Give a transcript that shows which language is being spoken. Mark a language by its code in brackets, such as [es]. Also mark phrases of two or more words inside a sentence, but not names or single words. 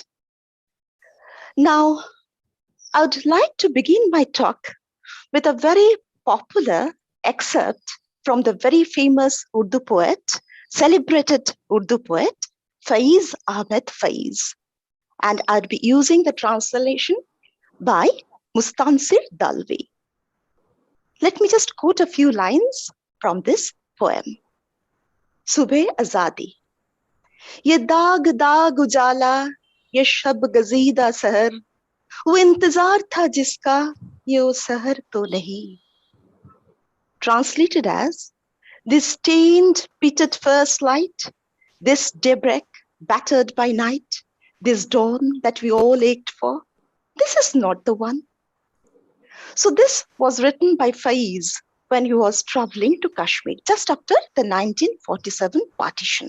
[en] Now, I would like to begin my talk with a very popular excerpt from the very famous Urdu poet, celebrated Urdu poet, Faiz Ahmed Faiz. And I'll be using the translation by Mustansir Dalvi. Let me just quote a few lines from this poem. Subhe Azadi. [ur] یہ داغ داغ اجالا، یہ شب گزیدہ سحر، وہ انتظار تھا جس کا، یہ وہ سحر تو نہیں. [en] Translated as, this stained, pitted first light, this daybreak battered by night, this dawn that we all ached for, this is not the one. So this was written by Faiz when he was traveling to Kashmir, just after the 1947 partition.